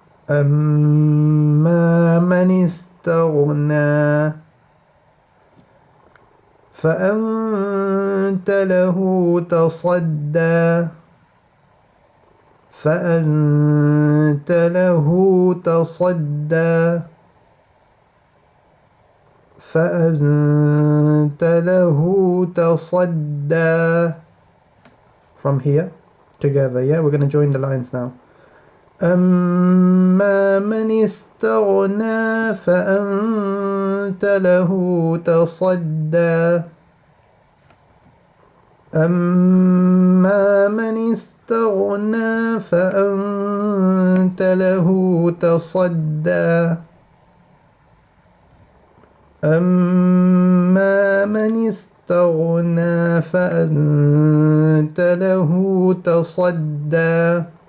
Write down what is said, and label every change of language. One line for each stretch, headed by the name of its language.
Arabic: أما من استغنى فأنت له تصدى فأنت له تصدى فأنت له تصدى.
English: From here together, yeah, we're going to join the lines now.
Arabic: أما من استغنى فأنت له تصدى أما من استغنى فأنت له تصدى أما من استغنى فأنت له تصدى